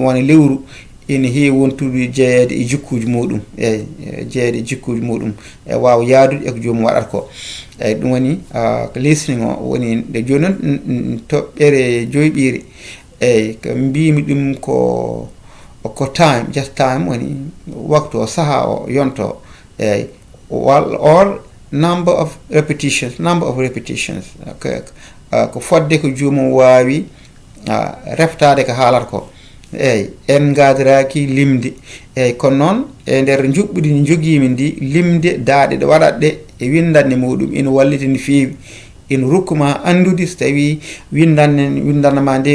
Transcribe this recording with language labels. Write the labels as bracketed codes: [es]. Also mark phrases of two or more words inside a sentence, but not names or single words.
[ff] wona lewru ina heewi wontude jeeyede e jikkuji muɗum eyyi jeeyede e jikkuji muɗum e wawa yaadude eko jomum waɗata ko eyyi ɗum woni ko listening o woni nde joni noon toɓɓere joyɓiri eyyi ko mbimi ɗum ko [en] time just time [ff] woni waktu o saaha o yonto eyyi [en] or number of repetitions [ff] ko fodde ko jomum wawi reftade ko haalata ko eyyi en gadaraki limde eyyi kono noon e nder juɓɓudi ndi joguimi ndi limde daaɗe ɗe waɗat ɗe e windande muɗum ina walliti no fewi ina rokkuma andude so tawi windande ma nde